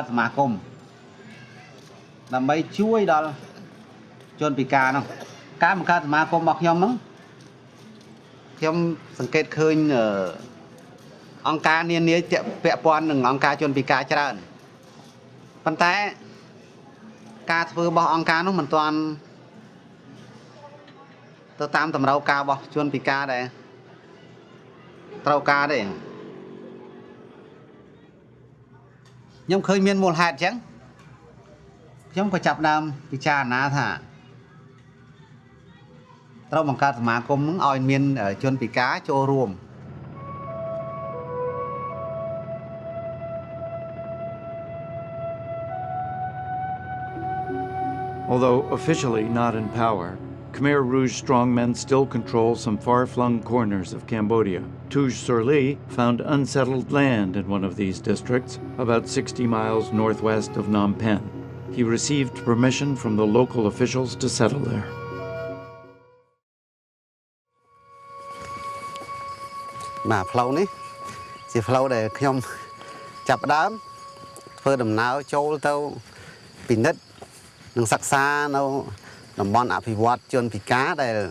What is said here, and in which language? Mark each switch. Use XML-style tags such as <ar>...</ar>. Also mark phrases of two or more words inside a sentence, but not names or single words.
<km>សមាគមដើម្បីជួយដល់ជនពិការនោះការបង្កើតសមាគមរបស់ខ្ញុំហ្នឹងខ្ញុំសង្កេតឃើញអង្គការនានាពាក់ព័ន្ធនឹងអង្គការជនពិការច្រើនប៉ុន្តែការធ្វើរបស់អង្គការនោះមិនទាន់ទៅតាមតម្រូវការរបស់ជនពិការដែរត្រូវការទេ ខ្ញុំឃើញមានមូលហេតុអញ្ចឹងខ្ញុំក៏ចាប់ដើមពិចារណាថាត្រូវបង្កើតសមាគមនឹងឲ្យមានជនពិការចូលរួម</km> <en>Although officially not in power, Khmer Rouge strongmen still control some far-flung corners of Cambodia. Tuj Sorli found unsettled land in one of these districts, about 60 miles northwest of Phnom Penh. He received permission from the local officials to settle there.</en> <km>បាទផ្លូវនេះជាផ្លូវដែលខ្ញុំចាប់ដើមធ្វើដំណើរចូលទៅពិនិត្យនិងសិក្សានៅតំបន់អភិវឌ្ឍជនពិការដែល</km>